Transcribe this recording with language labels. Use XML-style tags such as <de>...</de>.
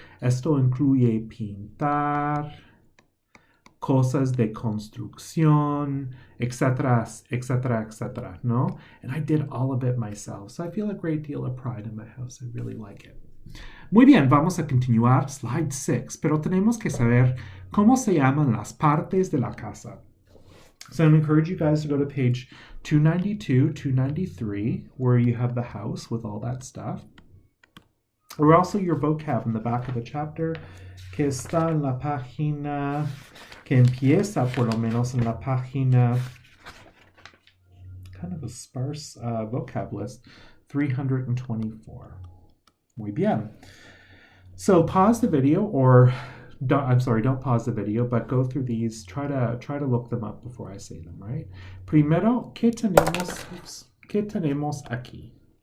<es>Esto incluye pintar, cosas de construcción, etcétera, etcétera, etcétera, ¿no?</es> <en>And I did all of it myself, so I feel a great deal of pride in my house. I really like it.</en> <es>Muy bien, vamos a continuar. Slide 6, pero tenemos que saber cómo se llaman las partes de la casa.</es> <en>So I encourage you guys to go to page 292, 293, where you have the house with all that stuff. Or also your vocab in the back of the chapter,</en> <es>que está en la página que empieza por lo menos en la página,</es> <en>kind of a sparse vocab list,</en> <es>324. Muy bien.</es> <en>So pause the video, or don't pause the video, but go through these. Try to look them up before I say them, right?</en> <es>Primero, ¿qué tenemos aquí?</es>